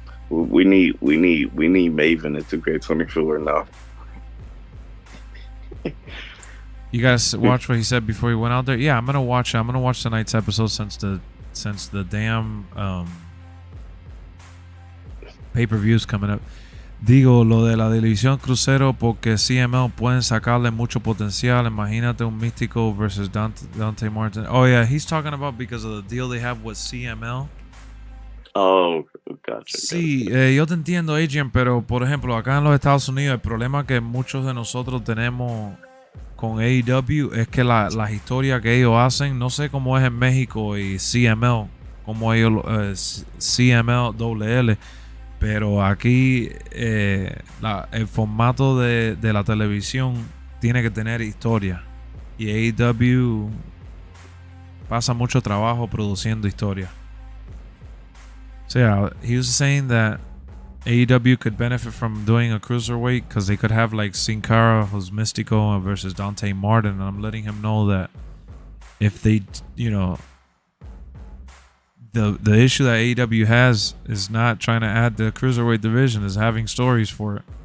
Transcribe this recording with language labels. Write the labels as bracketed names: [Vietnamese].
[English] We need Maven in 2K24 now. You guys watch what he said before he went out there? Yeah, I'm gonna watch tonight's episode since the damn pay-per-view's coming up. [Spanish] Digo, lo de la división crucero porque CML pueden sacarle mucho potencial. Imagínate un Místico versus Dante Martin. [English] Oh yeah, he's talking about because of the deal they have with CML. Oh, gotcha. [Spanish] Sí, yo te entiendo, Adrian, pero por ejemplo, acá en los Estados Unidos el problema que muchos de nosotros tenemos con AEW es que las historias que ellos hacen, no sé cómo es en México y CML, como ellos CML, WL, pero aquí el formato de la televisión tiene que tener historia y AEW pasa mucho trabajo produciendo historia. [English] So yeah, he was saying that AEW could benefit from doing a cruiserweight because they could have like Sin Cara, who's Mystico, versus Dante Martin. And I'm letting him know that if they, the issue that AEW has is not trying to add the cruiserweight division, is having stories for it.